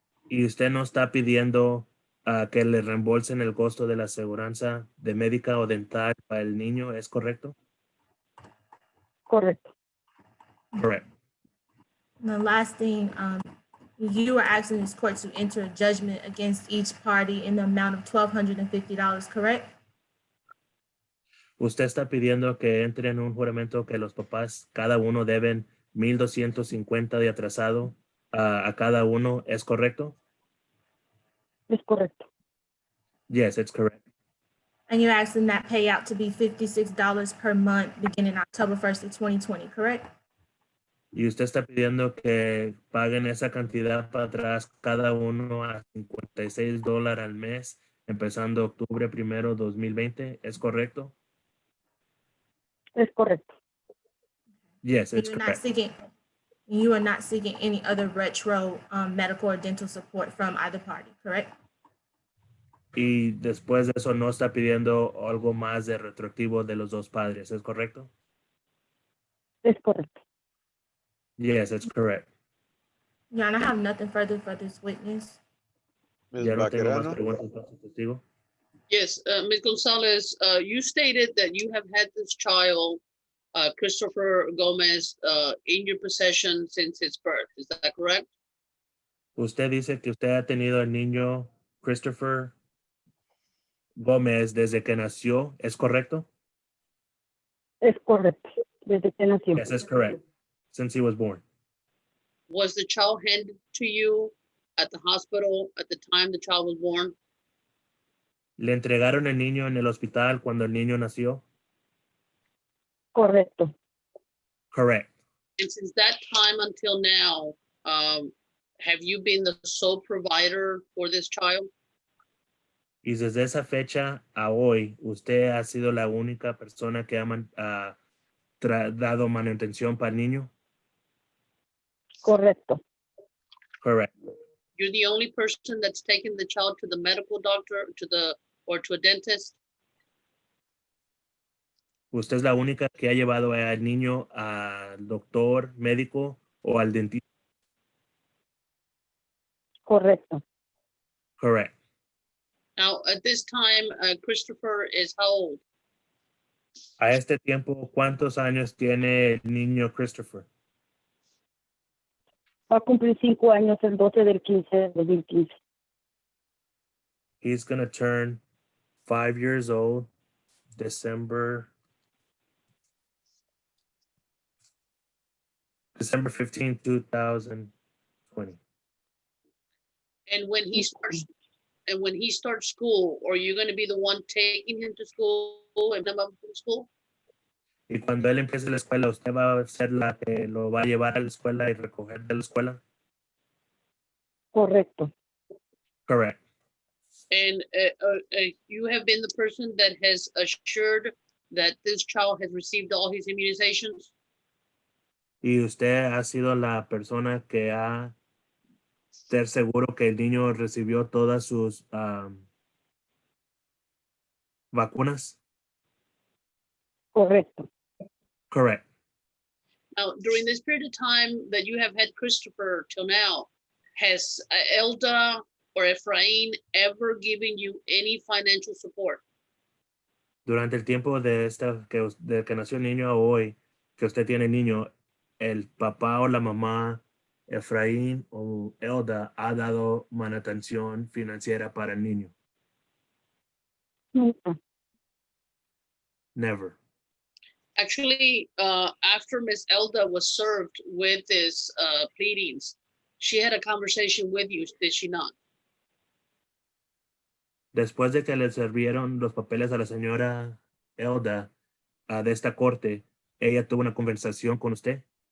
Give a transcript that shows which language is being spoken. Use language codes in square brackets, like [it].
[es] ¿Y usted no está pidiendo que le reembolsen el costo de la aseguranza de médica o dental para el niño? ¿Es correcto? Correcto. [en] Correct. And the last thing, you were asking this court to enter a judgment against each party in the amount of $1,250, correct? [es] Usted está pidiendo que entre en un juramento que los papás, cada uno deben 1,250 de atrasado a cada uno. ¿Es correcto? Es correcto. [en] Yes, it's correct. And you're asking that payout to be $56 per month beginning October 1st of 2020, correct? [es] Y usted está pidiendo que paguen esa cantidad para atrás cada uno a $56 al mes, empezando octubre 1º, 2020. ¿Es correcto? Es correcto. [en] Yes, it's You're not correct. seeking, you are not seeking any other retro medical or dental support from either party, correct? [es] Y después de eso no está pidiendo algo más de retroactivo de los dos padres. ¿Es correcto? Es correcto. [en] Yes, it's correct. Your Honor, I have nothing further for this witness. Ms. [es] Ya no tengo más [en] Baquerano? [es] preguntas para su testigo. [en] Yes, Ms. Gonzalez, you stated that you have had this child, Christopher Gomez, in your possession since his birth. Is that correct? [es] Usted dice que usted ha tenido al niño Christopher Gómez desde que nació. ¿Es correcto? Es correcto. Desde que nació. [en] Yes, that's correct. Since he was born. Was the child handed to you at the hospital at the time the child was born? [es] ¿Le entregaron el niño en el hospital cuando el niño nació? Correcto. [en] And Correct. since that time until now, have you been the sole provider for this child? [es] Y desde esa fecha a hoy, ¿usted ha sido la única persona que ha dado manutención para el niño? Correcto. [en] Correct. You're the only person that's taken the child to the medical doctor, or to a dentist? [es] ¿Usted es la única que ha llevado al niño al doctor médico o al dentista? Correcto. [en] Correct. Now, at this time, Christopher is how old? [es] A este tiempo, ¿cuántos años tiene el niño Christopher? Va a cumplir 5 años el 12 del 15 de 2015. [en] He's going to turn 5 years old December 15, 2020. And when he starts school, are you going to be the one taking him to school and him up from school? [es] Y cuando él empiece la escuela, ¿usted va a ser la que lo va a llevar a la escuela y recoger de la escuela? Correcto. [en] Correct. And you have been the person that has assured that this child has received all his immunizations? [es] Y usted ha sido la persona que ha ser seguro que el niño recibió todas sus vacunas. Correcto. [en] Correct. Now, during this period of time that you have had Christopher till now, has Elda or Efrain ever given you any financial support? [es] Durante el tiempo de de que nació el niño a hoy, que usted tiene niño, el papá o la mamá, Efraín o Elda, ha dado manutención financiera para el niño. Nunca. [en] Never. Actually, after Miss Elda was served with this pleadings, she had a conversation with you, did she not? [es] Después de que le servieron los papeles a la señora Elda de esta corte, ella tuvo una conversación con usted.